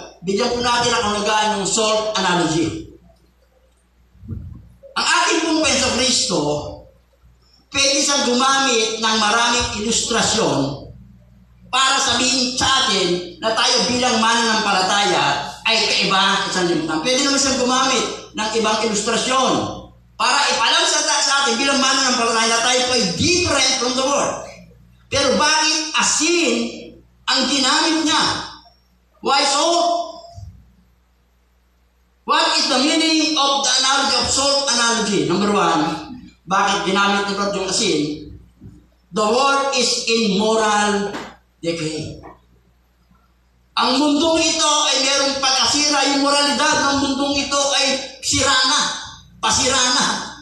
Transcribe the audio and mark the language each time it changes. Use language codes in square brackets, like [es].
[tl] Bigyan po natin ang kahulugan ng salt analogy. Ang ating pong Pensa Kristo, pwede siyang gumamit ng maraming ilustrasyon para sabihin sa atin na tayo bilang mananampalataya ay kaiba sa sanlibutan. Pwede naman siyang gumamit ng ibang ilustrasyon para ipalam sa atin bilang mananampalataya na tayo po ay [en] different from the world. [tl] Pero bakit asin ang ginamit niya? [en] Why so? What is the meaning of the analogy of salt analogy? Number one, [tl] bakit ginamit ni Lord yung asin? [en] The world is in moral decay. [tl] Ang mundong ito ay mayroong pagkasira. Yung moralidad ng mundong ito ay pasira na.